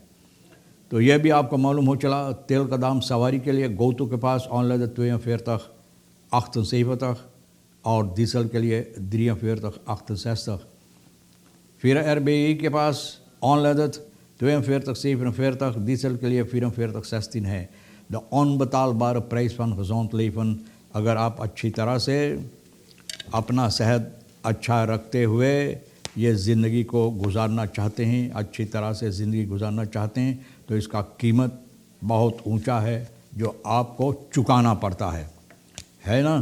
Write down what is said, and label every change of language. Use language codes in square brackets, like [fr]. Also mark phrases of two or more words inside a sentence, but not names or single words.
[hi] तो यह भी आपको मालूम हो चला, तेल का दाम सवारी के लिए गोतु के पास ऑनलाइन 42 और डीजल के लिए 43 फिर RBI के पास ऑनलाइन 42 डीजल के लिए 44 है। [nl] द onbetaalbare prijs van gezond leven। [hi] अगर आप अच्छी तरह से अपना सेहत अच्छा रखते हुए ये ज़िंदगी को गुजारना चाहते हैं, अच्छी तरह से ज़िंदगी गुजारना चाहते हैं, तो इसका कीमत बहुत ऊंचा है जो आपको चुकाना पड़ता है ना।